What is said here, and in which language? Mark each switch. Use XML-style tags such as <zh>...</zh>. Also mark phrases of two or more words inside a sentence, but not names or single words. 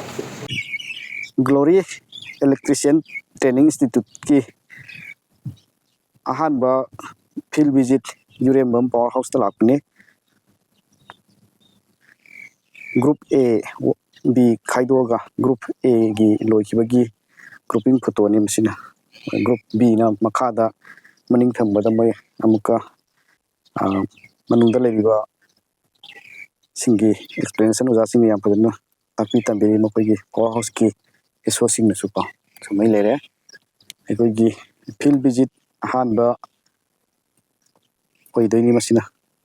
<mni>Glory Electrician Training Institute ki ahanba</mni> <en>field visit</en> <mni>Urembam Power House talapne Group A B Kaidoga Group A gi loikibagi grouping photo ni masina Group B na makada maning thambada mai amuka manungda lebiba singi explanation uja singi yam padna tapi tambiri makogi</mni> <en>power house</en> <mni>ki resourcing na supa sumai lere aikogi</mni> <en>field visit</en> <mni>ahanba koidoi ni masina</mni>